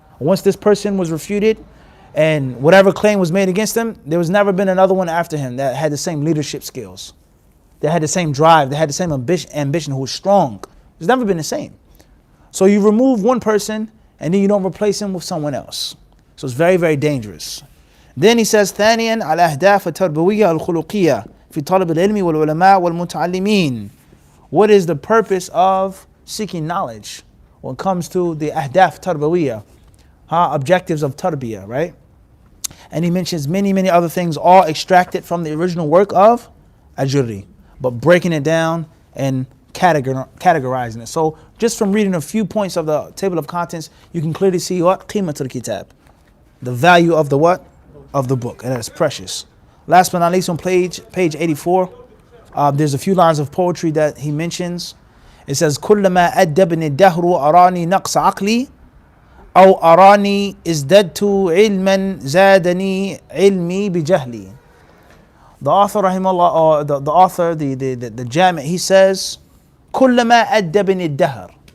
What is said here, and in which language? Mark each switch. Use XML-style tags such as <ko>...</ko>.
<en>Once this person was refuted and whatever claim was made against him, there was never been another one after him that had the same leadership skills. They had the same drive, they had the same ambition, who was strong. It's never been the same. So you remove one person and then you don't replace him with someone else. So it's very, very dangerous. Then he says,</en> <ar>ثانيا الأهداف التربوية الخلقية في طلب العلم والعلماء والمتعلمين.</ar> <en>What is the purpose of seeking knowledge when it comes to the</en> <ar>ahdaf tarbawiyah,</ar> <en>objectives of tarbiyah, right? And he mentions many, many other things, all extracted from the original work of Ajurri, but breaking it down and categorizing it. So just from reading a few points of the table of contents, you can clearly see what?</en> <ar>Qimatul kitab,</ar> <en>the value of the what? Of the book, and it's precious. Last but not least, on page 84, there's a few lines of poetry that he mentions. It says,</en> <ar>كلما أدبني الدهر أراني نقص عقلي أو أراني ازددت علما زادني علمي بجهلي.</ar> <en>The author, rahimahullah, or the author, the Jami', he says,</en> <ar>كلما أدبني الدهر.</ar>